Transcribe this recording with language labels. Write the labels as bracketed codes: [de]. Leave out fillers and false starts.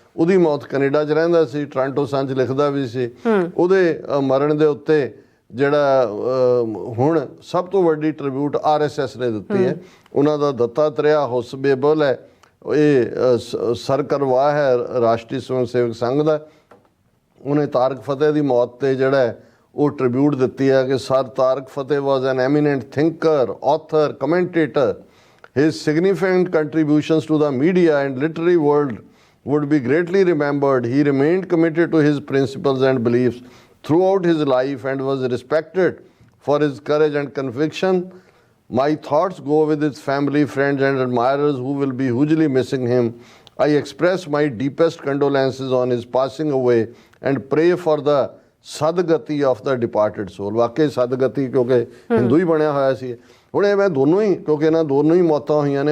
[pa] ਉਹਦੀ ਮੌਤ ਕੈਨੇਡਾ 'ਚ ਰਹਿੰਦਾ ਸੀ, ਟੋਰਾਂਟੋ ਸਨ 'ਚ ਲਿਖਦਾ ਵੀ ਸੀ। ਉਹਦੇ ਮਰਨ ਦੇ ਉੱਤੇ ਜਿਹੜਾ ਹੁਣ ਸਭ ਤੋਂ ਵੱਡੀ ਟ੍ਰਿਬਿਊਟ RSS ਨੇ ਦਿੱਤੀ ਹੈ, ਉਹਨਾਂ ਦਾ ਦੱਤਾਤਰੇਆ ਹੋਸਬੇਬਲ ਹੈ, ਇਹ ਸਰਕਰਵਾਹ ਹੈ ਰਾਸ਼ਟਰੀ ਸਵੈਮ ਸੇਵਕ ਸੰਘ ਦਾ। ਉਹਨੇ ਤਾਰਕ ਫਤਿਹ ਦੀ ਮੌਤ ਤੇ ਜਿਹੜਾ ਉਹ ਟ੍ਰਿਬਿਊਟ ਦਿੱਤੀ ਹੈ ਕਿ sir Tarak Fateh [en] Was an eminent thinker, author, commentator. His significant contributions to the media and literary world would be greatly remembered. He remained committed to his principles and beliefs throughout his life and was respected for his courage and conviction. My thoughts go with his family, friends and admirers who will be hugely missing him. I express my deepest condolences on his passing away and pray for the sadgati of the departed soul. [pa] ਵਾਕਈ ਸਦਗਤੀ, ਕਿਉਂਕਿ ਹਿੰਦੂ ਹੀ ਬਣਿਆ ਹੋਇਆ ਸੀ। ਹੁਣ ਇਹ ਮੈਂ ਦੋਨੋਂ ਹੀ, ਕਿਉਂਕਿ ਇਹਨਾਂ ਦੋਨੋਂ ਹੀ ਮੌਤਾਂ ਹੋਈਆਂ ਨੇ।